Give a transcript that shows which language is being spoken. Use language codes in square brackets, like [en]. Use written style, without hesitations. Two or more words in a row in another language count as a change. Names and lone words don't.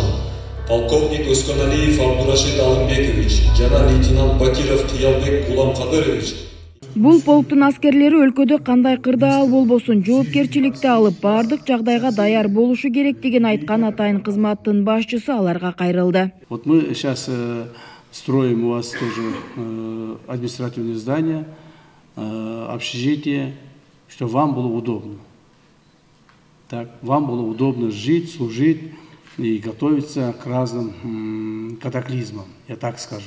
[ky] Полковник Өскөналиев Абдурашид Алымбекович жана лейтенант Бакиров Кыялбек Гуламкадырович. Бул полктун аскерлери өлкөдө кандай кырдаал болбосун жоопкерчиликти алып, бардык жагдайга даяр болушу керектигин айткан Атайын кызматтын башчысы аларга кайрылды. [ru] Вот мы сейчас строим у вас тоже административное здание, общежитие, чтобы вам было удобно. Так, вам было удобно жить, служить и готовиться к разным катаклизмам, я так скажу.